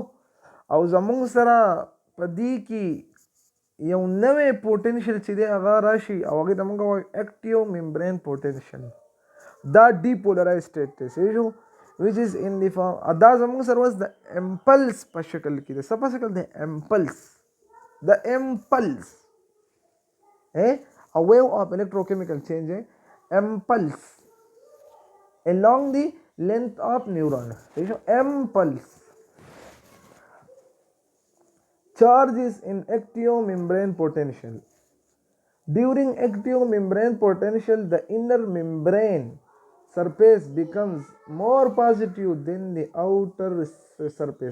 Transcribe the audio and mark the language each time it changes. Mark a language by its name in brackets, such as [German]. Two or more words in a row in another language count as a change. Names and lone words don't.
[Pashto] او زموږ سره په دې کې یو نوی پوټینشیل چې دی هغه راشي او هغې ته موږ وایو [English] active membrane potential. [Pashto] دا [English] depolarize state [Pashto] دی. صحیح شو؟ [English] which is in the form [Pashto] دا زموږ سره اوس د امپلس په شکل کې دی. څه په شکل دی؟ امپلس. [English] د امپلس a wave of electrochemical change impulse along the length of neuron. [Pashto] صحیح شو؟ impulse. [English] Charges in active membrane potential. During active membrane potential, the inner membrane surface becomes more positive than the outer surface.